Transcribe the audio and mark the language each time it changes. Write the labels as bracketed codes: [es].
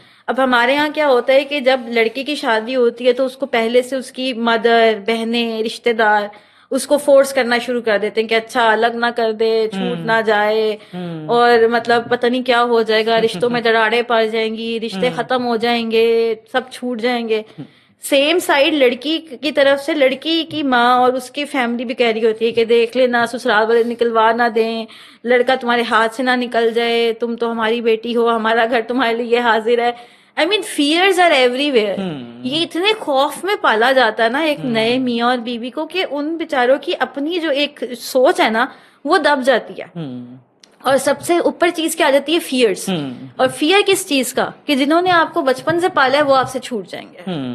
[ur] اب ہمارے ہاں کیا ہوتا ہے کہ جب لڑکی کی شادی ہوتی ہے تو اس کو پہلے سے اس کی مدر, بہنیں, رشتے دار اس کو فورس کرنا شروع کر دیتے ہیں کہ اچھا الگ نہ کر دے, چھوٹ نہ جائے, اور مطلب پتہ نہیں کیا ہو جائے گا, رشتوں میں دراڑیں پڑ جائیں گی, رشتے ختم ہو جائیں گے, سب چھوٹ جائیں گے. سیم سائڈ لڑکی کی طرف سے لڑکی کی ماں اور اس کی فیملی بھی کہہ رہی ہوتی ہے کہ دیکھ لینا سسرال والے نکلوا نہ دیں, لڑکا تمہارے ہاتھ سے نہ نکل جائے, تم تو ہماری بیٹی ہو, ہمارا گھر تمہارے لیے حاضر ہے. [en] I mean fears are everywhere. [ur] یہ اتنے خوف میں پالا جاتا ہے نا ایک نئے میاں اور بیوی کو کہ ان بیچاروں کی اپنی جو ایک سوچ ہے نا وہ دب جاتی ہے. اور سب سے اوپر چیز کیا آ جاتی ہے؟ فیئرس. اور فیئر کس چیز کا؟ کہ جنہوں نے آپ کو بچپن سے پالا ہے وہ آپ سے چھوٹ جائیں گے.